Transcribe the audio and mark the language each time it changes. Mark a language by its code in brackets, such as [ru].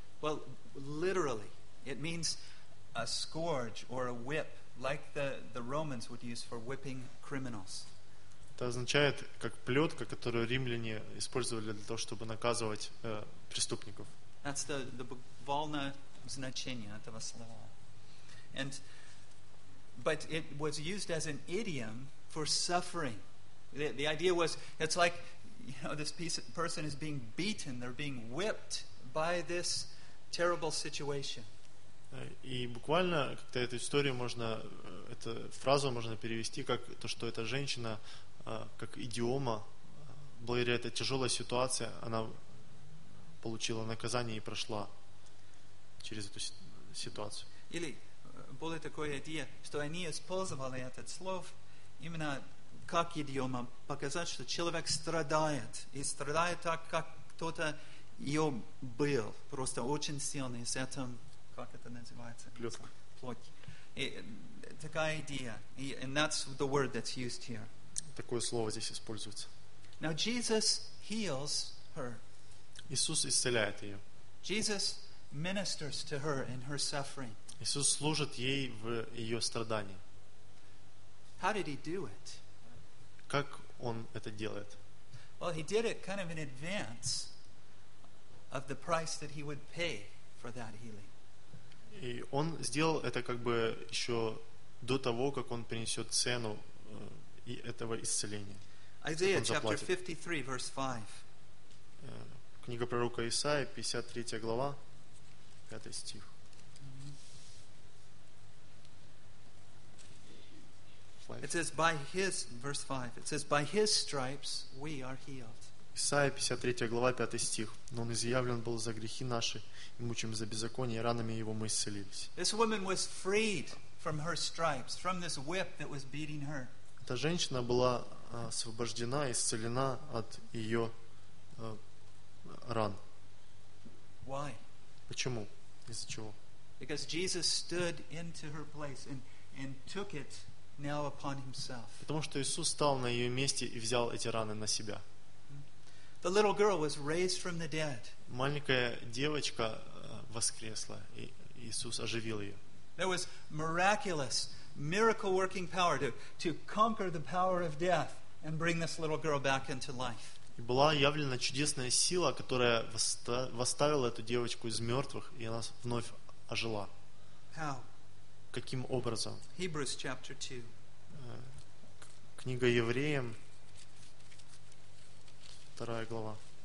[en] Well, literally, it means a scourge or a whip, like the Romans would use for whipping criminals. It [ru] Это означает, как плетка, которую римляне использовали для того, чтобы наказывать преступников. [en] That's the [ru] буквальное значение этого слова. [en] And but it was used as an idiom for suffering. The idea was, it's like, you know, this person is being beaten, they're being whipped by this terrible situation. [ru] И буквально как-то эту историю можно, эту фразу можно перевести как то, что эта женщина, как идиома, благодаря этой тяжелой ситуации, она получила наказание и прошла через эту ситуацию. Или была такая идея, что они использовали этот слов именно как идиома, показать, что человек страдает, и страдает так, как кто-то ее был, просто очень сильный с этим, как это называется? Плетка. Плотки. И такая идея. [en] And that's the word that's used here. [ru] Такое слово здесь используется. [en] Now Jesus heals her. [ru] Иисус исцеляет ее. [en] Jesus ministers to her in her suffering. [ru] Иисус служит ей в ее страдании. [en] How did he do it? [ru] Как он это делает? [en] Well, he did it kind of in advance of the price that he would pay for that healing. [ru] И он сделал это как бы еще до того, как он принесет цену и этого исцеления. [en] Isaiah chapter 53, verse 5. [ru] Книга пророка Исаия, 53 глава, 5 стих. [en] It says by his, verse 5, it says by his stripes we are healed. [ru] Исаия 53 глава 5 стих. Но он изъявлен был за грехи наши, и мучим за беззаконие, и ранами его мы исцелились. [en] This woman was freed from her stripes, from this whip that was beating her. [ru] Эта женщина была освобождена, исцелена от ее ран. [en] Why? [ru] Почему? Из-за чего? [en] Because Jesus stood into her place and took it now upon himself. [ru] Потому что Иисус стал на ее месте и взял эти раны на себя. [en] The little girl was raised from the dead. [ru] Маленькая девочка воскресла, и Иисус оживил ее. [en] There was miraculous, miracle-working power to conquer the power of death and bring this little girl back into life. [ru] И была явлена чудесная сила, которая восставила эту девочку из мертвых, и она вновь ожила. [en] How? [ru] Каким образом? [en] Hebrews chapter 2. [ru] Книга Евреям, 2 глава.